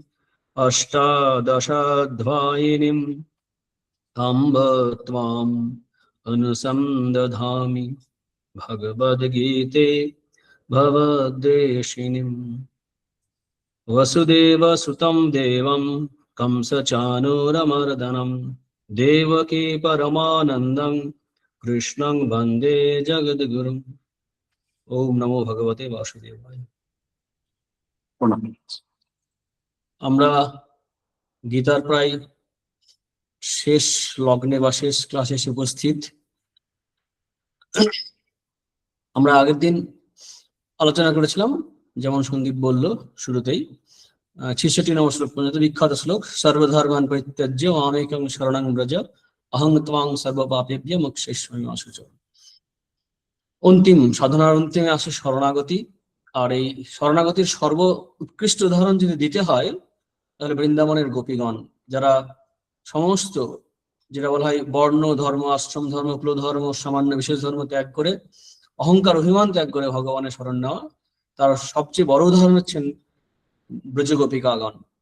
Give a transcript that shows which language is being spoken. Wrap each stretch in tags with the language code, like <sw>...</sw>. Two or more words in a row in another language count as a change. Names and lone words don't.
<sa>अष्टादशाध्यायिनीम् अम्ब त्वाम् अनुसन्दधामि भगवद्गीते भवद्वेषिणीम् वसुदेवसुतं देवं कंसचाणूरमर्दनं देवकी परमानन्दं कृष्णं वन्दे जगद्गुरुम्। ओम नमो भगवते वासुदेवाय।</sa> <bn>আমরা গীতার প্রায় শেষ লগ্নে বা শেষ ক্লাসে এসে উপস্থিত। আমরা আগের দিন আলোচনা করেছিলাম, যেমন সন্দীপ বলল শুরুতেই, ৬৬ নম্বর শ্লোক পর্যন্ত, বিখ্যাত শ্লোক,</bn> <sa>সর্বধর্মান পরিত্যাজ্য মামেকং শরণং ব্রজ অহং ত্বাং সর্বপাপেভ্যো মোক্ষয়িষ্যামি মা শুচঃ।</sa> <bn>অন্তিম সাধনার অন্তিমে আসে শরণাগতি। আর এই শরণাগতির সর্ব উৎকৃষ্ট উদাহরণ যদি দিতে হয় তাহলে বৃন্দাবনের গোপীগণ, যারা সমস্ত, যেটা বলা হয় বর্ণ ধর্ম, আশ্রম ধর্ম, কুল ধর্ম, সামান্য বিশেষ ধর্ম ত্যাগ করে, অহংকার অভিমান ত্যাগ করে ভগবানের শরণ নেওয়া, তার সবচেয়ে বড় উদাহরণ হচ্ছেন ব্রজগোপিকাগণ।</bn>